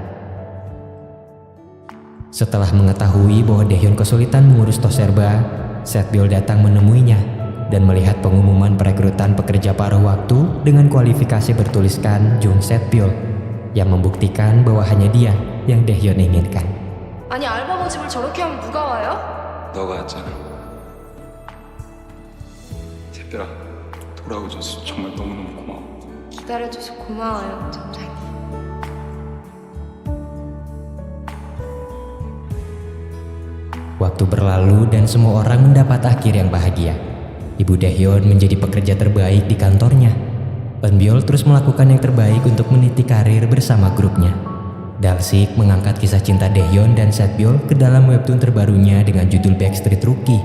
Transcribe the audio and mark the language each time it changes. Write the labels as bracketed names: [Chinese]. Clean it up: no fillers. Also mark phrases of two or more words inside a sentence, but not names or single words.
[Indonesian] Setelah mengetahui bahwa Daehyun kesulitan mengurus Toserba, Setbiol datang menemuinya dan melihat pengumuman perekrutan pekerja paruh waktu dengan kualifikasi bertuliskan Jung Setbiol yang membuktikan bahwa hanya dia yang Daehyun inginkan. [Korean] 아니 알바 모집을 저렇게 하면 누가 와요? 너가 했잖아. 새별아, 돌아오줘서 정말 너무너무 고마워. 기다려줘서 고마워요, 점장님. [Indonesian] Waktu berlalu dan semua orang mendapat akhir yang bahagia. Ibu Daehyun menjadi pekerja terbaik di kantornya. Eunbyul terus melakukan yang terbaik untuk meniti karir bersama grupnya. Dalsik mengangkat kisah cinta Daehyun dan Setbyul ke dalam webtoon terbarunya dengan judul Backstreet Rookie.